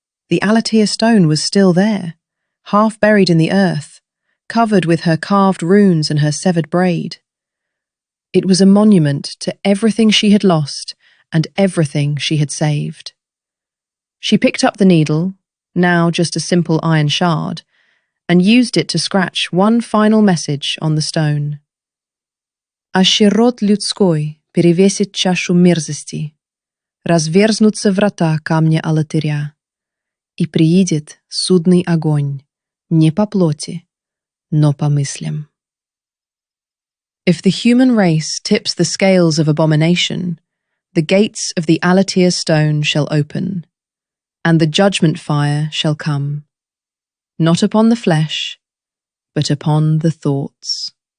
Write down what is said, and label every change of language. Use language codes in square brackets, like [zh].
[en] The Alatia stone was still there, half buried in the earth, covered with her carved runes and her severed braid. It was a monument to everything she had lost and everything she had saved. She picked up the needle, now just a simple iron shard, and used it to scratch one final message on the stone. [ru] «А род людской перевесит чашу мерзости, разверзнутся врата камня Алатыря, и приидет судный огонь, не по плоти, но по мыслям». [en] If the human race tips the scales of abomination, the gates of the Alatia stone shall open, and the judgment fire shall come, not upon the flesh, but upon the thoughts.